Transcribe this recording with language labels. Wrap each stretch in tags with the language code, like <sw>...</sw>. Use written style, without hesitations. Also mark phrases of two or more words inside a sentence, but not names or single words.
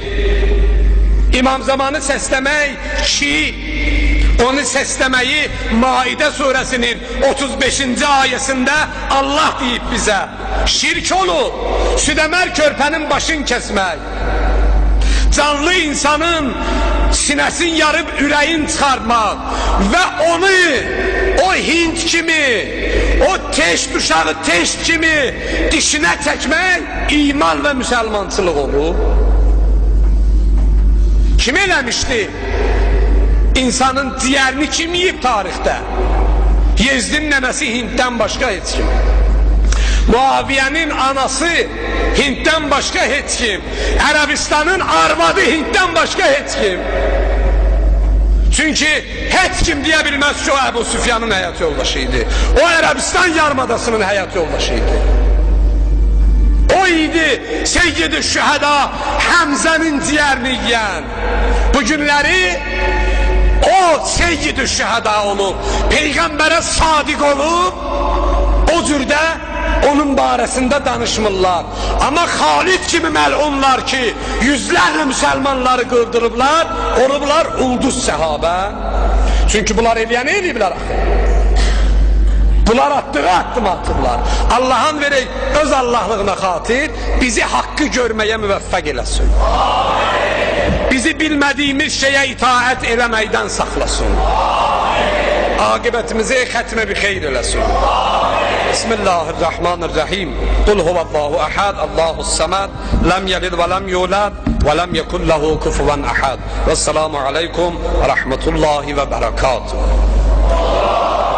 <az>İmam Zamanı səsləmək ki, onu səsləməyi Maidə surəsinin 35-ci ayəsində Allah deyib bizə, şirk olub, südəmər körpənin başını kəsmək, canlı insanın sinesin yarıb ürəyin çıxarmaq və onu o Hind kimi, o teşt uşağı teşt kimi dişinə çəkmək iman və müsəlmançılıq olur. Kim eləmişdi? İnsanın ciyərini kim yiyib tarixdə? Yezdin nənəsi Hinddən başqa heç kim.</az> <tr>Muaviye'nin anası Hint'ten başka hiç kim. Arabistan'ın arvadı Hint'ten başka hiç kim. Çünkü hiç kim diyebilmez ki o Ebu Süfyan'ın hayat yoldaşıydı. O Arabistan yarımadasının hayat yoldaşıydı. O idi Seyyid-i Şüheda Hamza'nın ciğerini yiyen. Bugünleri o Seyyid-i Şüheda olup, Peygamber'e sadık olup,</tr> <az>o cürdə onun barəsində danışmırlar. Amma Xalid kimi məlunlar ki, yüzlərlə müsəlmanları qırdırıblar, olublar ulduz səhabə. Çünki bunlar eləyəni eləyiblər axı. Bunlar atdığı addımı atıblar. Allah'ın verək öz Allahlığına xatir bizi haqqı görməyə müvəffəq eləsin. Bizi bilmədiyimiz şeyə itaət eləməkdən saxlasın. Aqibətimizi xətmə bi xeyr eləsin.</az> <ar>بسم الله الرحمن الرحيم. قل هو الله أحد الله الصمد لم يلد ولم يولد ولم يكن له كفوا أحد. والسلام عليكم ورحمة الله وبركاته.</ar>